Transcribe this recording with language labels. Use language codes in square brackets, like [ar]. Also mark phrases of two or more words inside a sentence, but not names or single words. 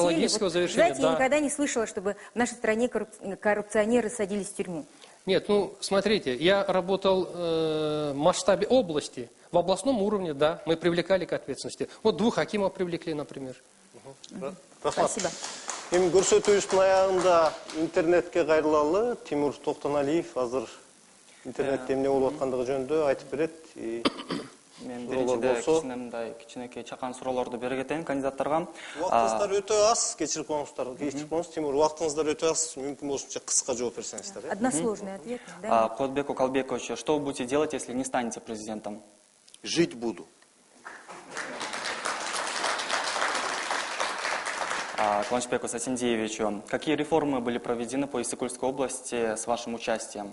[ru] логического завершения, знаете, я никогда не слышала, чтобы в нашей стране коррупционеры садились в тюрьму. Нет, смотрите, я работал в масштабе области, в областном уровне, да, мы привлекали к ответственности. Вот 2 хакимов привлекли, например. Спасибо. [ky] Эми көрсөтүүбүздүн аягында интернетке кайрылалы Тимур Токтоналиев азыр интернетте эмне болуп аткандыгы жөнүндө айтып берет. Мен биринчиде кичинеминдай кичинекей чакан суроолорду бере кетейин кандидаттарга. Убактыңыздар өтө аз, кечирип коңуздар. Тимур, убактыңыздар өтө аз, мүмкүн болушунча кыска жооп берсеңиздер. [ru] Односложный ответ. Куатбеку Калбековичу, что вы будете делать, если не станете президентом? Жить буду. Куанычбеку Сатиндеевичу, какие реформы были проведены по Иссыкульской области с вашим участием?